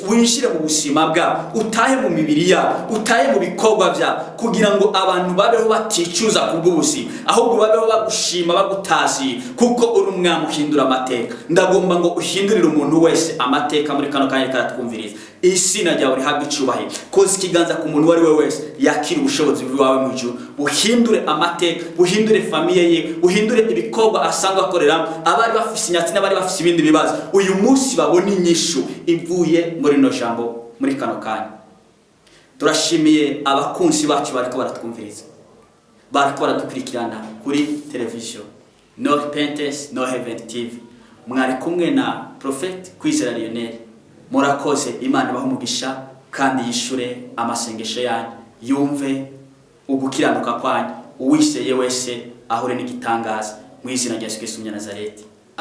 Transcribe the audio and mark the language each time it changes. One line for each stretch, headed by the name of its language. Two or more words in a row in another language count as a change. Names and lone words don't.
Rundi: Winjire mu buzima bwawe, utahe mu mibiri yawe, utahe mu bikorwa byawe, kugira ngo abantu babeho baticuza kubw'ubuzima, ahubwo babeho bagushima bagutazi, kuko uri umwami uhindura amateka. Ndagomba ngo uhindurire umuntu wese amateka muri kano kanya karatwumviriza. Izina ryawe rihabwe icyubahiro, koza ikiganza ku muntu wari we wese yakira ubushobozi bwawe mu ijuru, buhindure amateka, buhindure famiye ye, buhindure ibikorwa asanga akorera, abari bafise inyatsi n'abari bafise ibindi bibazo, uyu munsi babone inyishu ivuye muri no jambo muri kano kanya. Turashimiye abakunzi bacu bariko baratwumviriza, bariko baradukurikirana kuri televiziyo No Repentance No Heaven TV. Mwari kumwe na Prophet Kwizera Lionel. Murakoze, Imana ibahe umugisha kandi yishure amasengesho yanyu, yumve ugukiranuka kwanyu, uwiseye wese ahure n'igitangaza mu izina rya Yesu Kristo Nazareti.